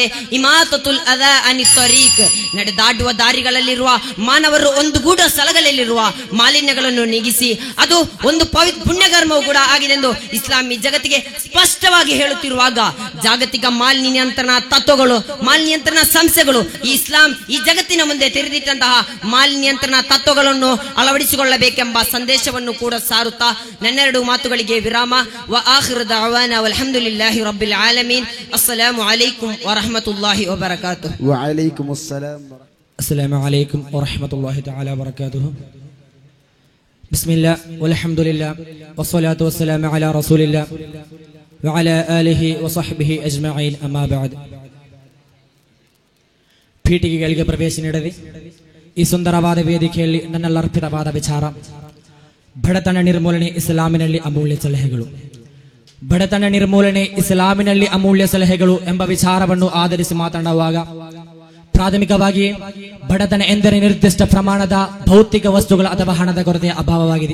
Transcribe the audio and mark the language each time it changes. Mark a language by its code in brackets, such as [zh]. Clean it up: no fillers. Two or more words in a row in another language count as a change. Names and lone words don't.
[ar] إماطة الأذى عن الطريق, [kn] ನಡೆದಾಡುವ ದಾರಿಗಳಲ್ಲಿರುವ ಮಾನವರು ಒಂದುಗೂಡ ಸ್ಥಳಗಳಲ್ಲಿರುವ ಮಾಲಿನ್ಯಗಳನ್ನು ನೀಗಿಸಿ ಅದು ಒಂದು ಪುಣ್ಯಕರ್ಮವೂ ಕೂಡ ಆಗಿದೆ ಎಂದು ಇಸ್ಲಾಂ ಈ ಜಗತ್ತಿಗೆ ಸ್ಪಷ್ಟವಾಗಿ ಹೇಳುತ್ತಿರುವಾಗ, ಜಾಗತಿಕ ಮಾಲಿನ್ಯಂತ್ರಣ ತತ್ವಗಳು, ಮಾಲಿನ್ಯಂತ್ರಣ ಸಂಸ್ಥೆಗಳು ಈ ಇಸ್ಲಾಂ ಈ ಜಗತ್ತಿನ ಮುಂದೆ ತೆರೆದಿಟ್ಟಂತಹ ಮಾಲಿನ್ಯಂತ್ರಣ ತತ್ವಗಳನ್ನು ಅಳವಡಿಸಿಕೊಳ್ಳಬೇಕೆಂಬ ಸಂದೇಶವನ್ನು ಕೂಡ ಸಾರುತ್ತಾ ನನ್ನೆರಡು ಮಾತುಗಳಿಗೆ ವಿರಾಮ. [ar] وآخر دعوانا والحمد لله رب العالمين. السلام عليكم ورحمة الله وبركاته. وعليكم السلام. السلام عليكم ورحمة الله تعالى وبركاته. بسم الله والحمد لله والصلاة والسلام على رسول الله وعلى آله وصحبه أجمعين. أما بعد. [kn] ಪೀಠಿಗೆಗಳಿಗೆ ಪ್ರವೇಶ ನೀಡದೆ ಈ ಸುಂದರವಾದ ವೇದಿಕೆಯಲ್ಲಿ ನನ್ನೆಲ್ಲ ಅರ್ಪಿತವಾದ ವಿಚಾರ, ಬಡತನ ನಿರ್ಮೂಲನೆ ಇಸ್ಲಾಮಿನಲ್ಲಿ ಅಮೂಲ್ಯ ಸಲಹೆಗಳು. ಬಡತನ ನಿರ್ಮೂಲನೆ ಇಸ್ಲಾಮಿನಲ್ಲಿ ಅಮೂಲ್ಯ ಸಲಹೆಗಳು ಎಂಬ ವಿಚಾರವನ್ನು ಆಧರಿಸಿ ಮಾತನಾಡುವಾಗ, ಪ್ರಾಥಮಿಕವಾಗಿ ಬಡತನ ಎಂದರೆ ನಿರ್ದಿಷ್ಟ ಪ್ರಮಾಣದ ಭೌತಿಕ ವಸ್ತುಗಳ ಅಥವಾ ಹಣದ ಕೊರತೆಯ ಅಭಾವವಾಗಿದೆ.